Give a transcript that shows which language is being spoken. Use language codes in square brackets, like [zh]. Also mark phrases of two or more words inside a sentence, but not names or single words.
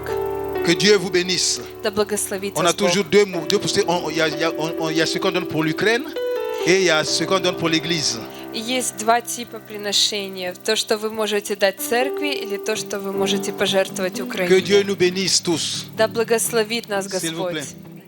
[fr] Que Dieu vous bénisse. [ru] Да благословит [fr] On a [ru] вас Бог. [fr] toujours deux postés. Il y a ce qu'on donne pour l'Ukraine et il y a ce qu'on donne pour l'Église. [ru] И есть два типа приношения. То, что вы можете дать церкви, или то, что вы можете пожертвовать [fr] Que [ru] Украине. [fr] Dieu nous bénisse tous. [ru] Да благословит нас [fr] S'il vous plaît. [ru] Господь.